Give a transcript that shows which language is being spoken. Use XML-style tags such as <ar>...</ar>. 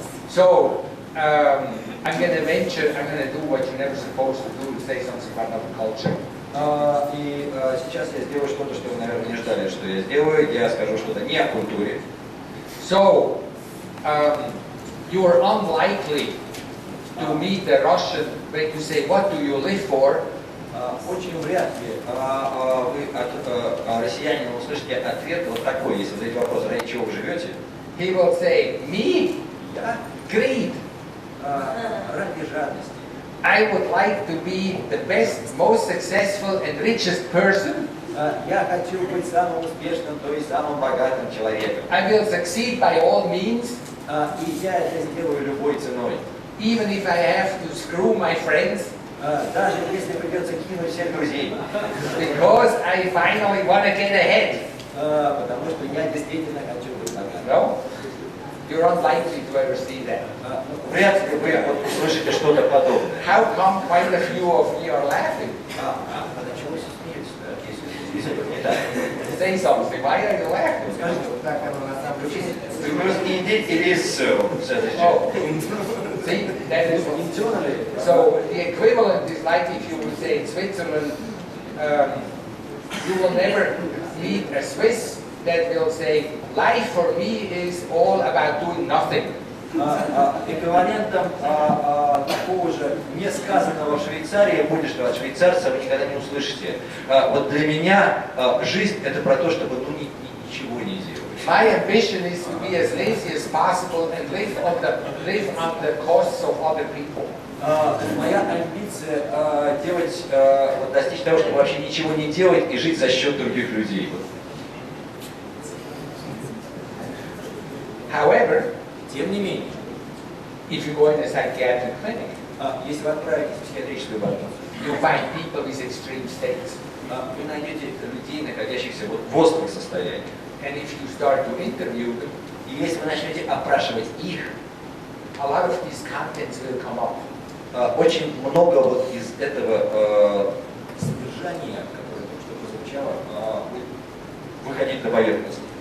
<en>So, I'm going to venture, I'm going to do what you're never supposed to do, to say something about another culture.</en> <ru>И сейчас я сделаю что-то, что вы, наверное, не ждали, что я сделаю. Я скажу что-то не о культуре.</ru> <en>So, you are unlikely to meet a Russian when you say, what do you live for?</en> <ru>Очень вряд ли вы от россиянина услышите ответ вот такой, если задать вопрос, ради чего вы живете.</ru> <en>He will say, me?</en> <ru>Я</ru> <en>Greed.</en> <ru>ради жадности.</ru> <en>I would like to be the best, most successful and richest person.</en> <ru>Я хочу быть самым успешным, то есть самым богатым человеком.</ru> <en>I will succeed by all means,</en> <ru>И я это сделаю любой ценой.</ru> <en>even if I have to screw my friends,</en> <ru>Даже если придется кинуть всех друзей.</ru> <en>because I finally want to get ahead.</en> <ru>Потому что я действительно хочу быть богатым.</ru> <en>No? You're unlikely to ever see that.</en> <ru>Вряд ли вы вот услышите что-то подобное.</ru> <en>How come quite a few of you are laughing?</en> <ru>Почему вы смеетесь, если это не так?</ru> <en>Say something. Why are you laughing?</en> <ru>Скажите, Вот так оно на самом деле.</ru> <en>because indeed it is so, said the Oh, Jew. see, that is Internally, so. The equivalent is like if you would say in Switzerland, you will never meet a Swiss that will say, life for me is all about doing nothing.</en> <ru>эквивалентом такого же несказанного в Швейцарии будет, что от швейцарца вы никогда не услышите. Вот для меня жизнь это про то, чтобы ничего не делать.</ru> <en>My ambition is to be as lazy as possible and live on the costs of other people.</en> <ru>Моя амбиция делать, вот, достичь того, чтобы вообще ничего не делать и жить за счет других людей.</ru> <en>However,</en> <ru>Тем не менее,</ru> <en>if you go in a psychiatric clinic,</en> <ru>если вы отправитесь в психиатрическую больницу,</ru> <en>you'll find people with extreme states.</en> <ru>вы найдете людей, находящихся вот в острых состояниях.</ru> <en>And if you start to interview them,</en> <ru>И если вы начнете опрашивать их,</ru> <en>a lot of these contents will come up.</en> <ru>очень много вот из этого содержания, которое только что прозвучало, будет выходить на поверхность.</ru>